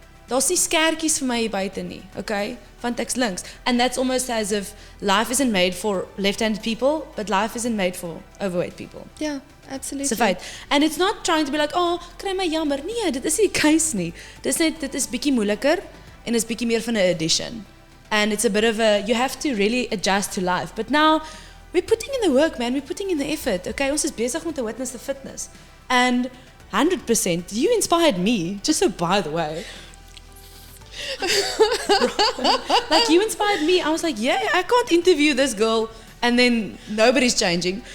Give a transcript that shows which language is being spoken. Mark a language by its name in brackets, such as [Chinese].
[Afrikaans] Daar's nie skertjies vir my hier buite nie, okay? Want ek's links. [English] And that's almost as if life isn't made for left-handed people, but life isn't made for overweight people. Yeah, absolutely. It's a feit. And it's not trying to be like, oh, [Afrikaans] kry my jammer. Nee, dit is nie die case nie. Dit is bietjie moeiliker en is bietjie meer van 'n [English] addition. And it's a bit of you have to really adjust to life. But now, we're putting in the work, man. We're putting in the effort. Okay, [Afrikaans] ons is besig met 'n [English] witness to fitness. And 100%, you inspired me, just so by the way. Like, you inspired me. I was like, yeah, I can't interview this girl and then nobody's changing.